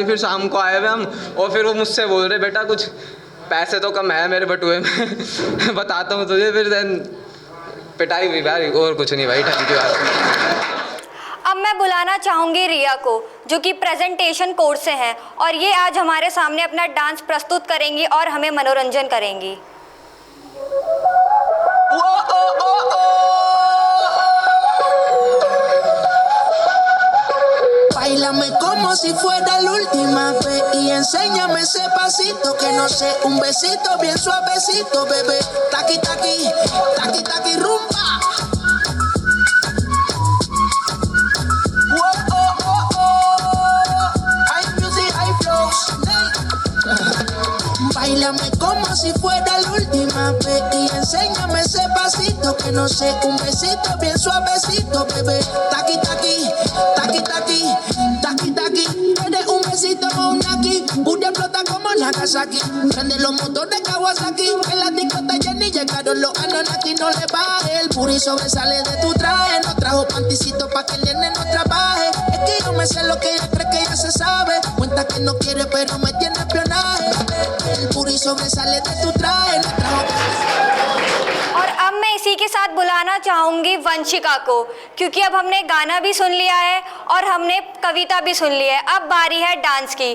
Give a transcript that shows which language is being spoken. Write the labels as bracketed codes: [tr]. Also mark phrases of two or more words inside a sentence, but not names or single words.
[hi] फिर शाम को आए हुए हम, और फिर वो मुझसे बोल रहे बेटा कुछ पैसे तो कम है मेरे बटुए में बताता हूँ तुझे। फिर देन पिटाई हुई भाई, और कुछ नहीं भाई, [en] Thank you. [hi] अब मैं बुलाना चाहूँगी रिया को, जो कि [en] presentation course [hi] से हैं, और ये आज हमारे सामने अपना डांस प्रस्तुत करेंगी और हमें मनोरंजन करेंगी। [es] Báilame como si fuera la última vez y enséñame ese pasito que no sé, un besito bien suavecito, bebé. Taqui taqui, taqui taqui rumba. Whoa, oh, oh, oh. [en] High music, high flows. [es] Báilame como si fuera la última vez y enséñame ese pasito que no sé, un besito bien suavecito, bebé. Taqui taqui, taqui taqui, taqui taqui. Eres un besito o un aquí, Booty explota como Nagasaki. Prende los motores Kawasaki, en la discota Jenny llegaron los Anunnaki. No le baje, el puri sobresale de tu traje. No trajo panticito pa' que el nene no trabaje. Es que yo me sé lo que ella cree que ya se sabe. Cuenta que no quiere pero me tiene espionaje. El puri sobresale de tu traje. No trajo. [hi] और अब मैं इसी के साथ बुलाना चाहूँगी वंशिका को, क्योंकि अब हमने गाना भी सुन लिया है और हमने कविता भी सुन ली है, अब बारी है डांस की।